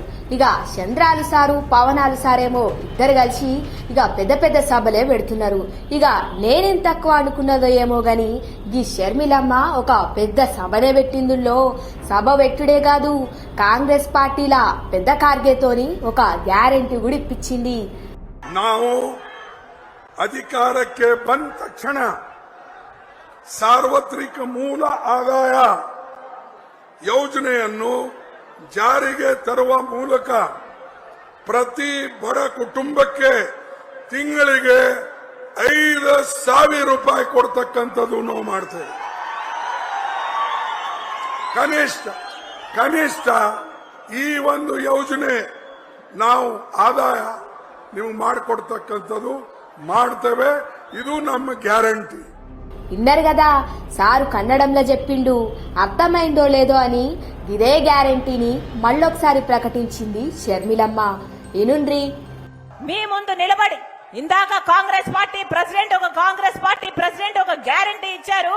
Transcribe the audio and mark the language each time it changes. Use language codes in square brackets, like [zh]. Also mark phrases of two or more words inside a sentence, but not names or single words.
[te] ఇక చంద్రాలు సారు పవనాలు సారేమో ఇద్దరు కలిసి ఇక పెద్ద పెద్ద సభలే పెడుతున్నారు. ఇక నేనేం తక్కువ అనుకున్నదో ఏమో గాని ఈ షర్మిలమ్మ ఒక పెద్ద సభనే పెట్టిందుల్లో సభ పెట్టుడే కాదు కాంగ్రెస్ పార్టీల పెద్ద కార్గేతోని ఒక గ్యారెంటీ కూడా ఇప్పించింది. [kn] ಅಧಿಕಾರಕ್ಕೆ ಬಂದ ತಕ್ಷಣ ಸಾರ್ವತ್ರಿಕ ಮೂಲ ಆದಾಯ ಯೋಜನೆಯನ್ನು ಜಾರಿಗೆ ತರುವ ಮೂಲಕ ಪ್ರತಿ ಬಡ ಕುಟುಂಬಕ್ಕೆ ತಿಂಗಳಿಗೆ 5,000 ರೂಪಾಯಿ ಕೊಡ್ತಕ್ಕಂಥದ್ದು ನಾವು ಮಾಡ್ತೇವೆ. ಕನಿಷ್ಠ ಈ ಒಂದು ಯೋಜನೆ ನಾವು ಆದಾಯ ನೀವು ಮಾಡಿಕೊಡ್ತಕ್ಕಂಥದ್ದು ಮಾಡ್ತೇವೆ. ಇದು ನಮ್ಮ గ్యారంటీ. [te] విన్నారు కదా సారు కన్నడంలో చెప్పిండు. అర్థమైందో లేదో అని ఇదే గ్యారంటీని మళ్ళొకసారి ప్రకటించింది షర్మిలమ్మ. వినుండ్రి. మీ ముందు నిలబడి ఇందాక కాంగ్రెస్ పార్టీ ప్రెసిడెంట్ ఒక గ్యారంటీ ఇచ్చారు.